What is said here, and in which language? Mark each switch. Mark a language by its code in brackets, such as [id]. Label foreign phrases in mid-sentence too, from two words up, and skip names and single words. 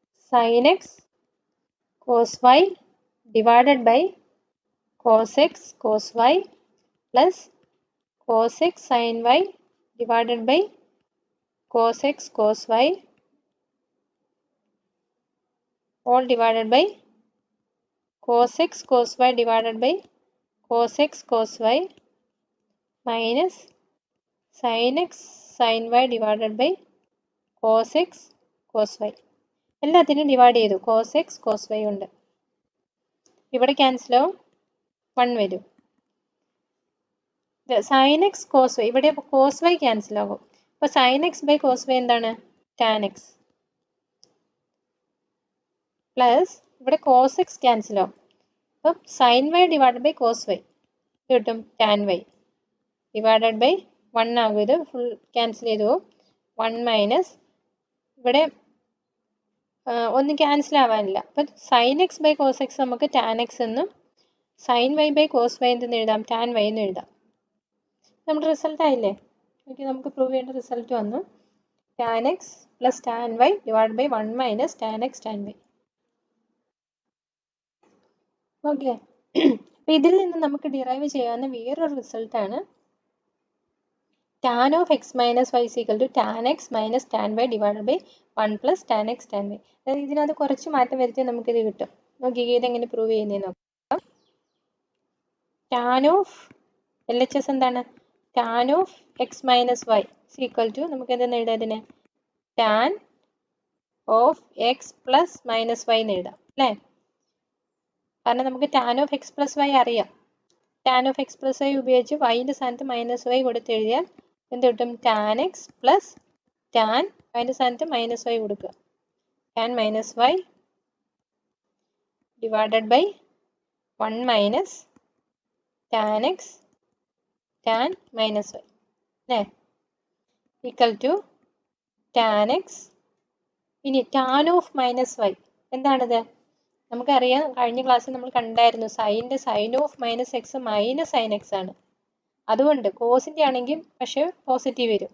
[en] sin x cos y divided by cos x cos y plus cos x sin y divided by cos x cos y all divided by cos x cos y divided by cos x cos y minus sin x sin y divided by cos x cos y. [ml] എല്ലാത്തിനും ഡിവൈഡ് ചെയ്തു. [en] cos x cos y [ml] ഉണ്ട്. ഇവിടെ ക്യാൻസൽ ആവും, 1 വരും. [en] sin x cos y, [ml] ഇവിടെ [en] cos y cancel [ml] ആകും. അപ്പോൾ [en] sin x by cos y [ml] എന്താണ്? [en] tan x plus [ml] ഇവിടെ [en] cos x cancel [ml] ആവും. അപ്പം [en] sin y divide by cos y [ml] കിട്ടും [en] tan y divided by 1 [ml] ആകും. ഇത് [en] full cancel [ml] ചെയ്തു പോകും. 1 മൈനസ് ഇവിടെ ഒന്നും ക്യാൻസൽ ആവാനില്ല. അപ്പം [en] sin x by cos x [ml] നമുക്ക് [en] tan x [ml] എന്നും [en] sin y by cos y [ml] എന്തെന്ന് എഴുതാം? [en] tan y [ml] എന്ന് എഴുതാം. നമ്മുടെ റിസൾട്ട് ആയില്ലേ? ഓക്കെ, നമുക്ക് പ്രൂവ് ചെയ്യേണ്ട റിസൾട്ട് വന്നു. [en] tan x plus tan y divide by 1 minus tan x tan y. [ml] ഓക്കെ, അപ്പം ഇതിൽ നിന്ന് നമുക്ക് ഡിറൈവ് ചെയ്യാവുന്ന വേറൊരു റിസൾട്ടാണ് [en] tan of x minus y is equal to tan x minus tan y divided by 1 plus tan x tan y. [ml] അതായത് ഇതിനകത്ത് കുറച്ച് മാറ്റം വരുത്തിയാൽ നമുക്കിത് കിട്ടും. നോക്കി ഇതെങ്ങനെ പ്രൂവ് ചെയ്യുന്നതെന്ന് നോക്കാം. [en] tan of LHS [ml] എന്താണ്? [en] tan of x minus y is equal to [ml] നമുക്ക് എന്തെന്ന് എഴുതാം? ഇതിനെ [en] tan of x plus minus y [ml] എന്ന് എഴുതാം അല്ലേ? കാരണം നമുക്ക് [en] tan of x plus y [ml] അറിയാം. [en] tan of x plus y [ml] ഉപയോഗിച്ച് yൻ്റെ സ്ഥാനത്ത് [en] minus y [ml] കൊടുത്ത് എഴുതിയാൽ എന്ത് കിട്ടും? [en] tan x plus tan [ml] അതിൻ്റെ സ്ഥാനത്ത് [en] minus y [ml] കൊടുക്കുക. [en] tan minus y divided by 1 minus tan x tan minus y അല്ലേ? equal to tan x. [ml] ഇനി [en] tan of minus y [ml] എന്താണിത്? നമുക്കറിയാം, കഴിഞ്ഞ ക്ലാസ്സിൽ നമ്മൾ കണ്ടായിരുന്നു സൈൻ്റെ [en] sine of minus x minus sine x [ml] ആണ്. അതുകൊണ്ട് കോസിൻ്റെ ആണെങ്കിൽ പക്ഷേ പോസിറ്റീവ് വരും.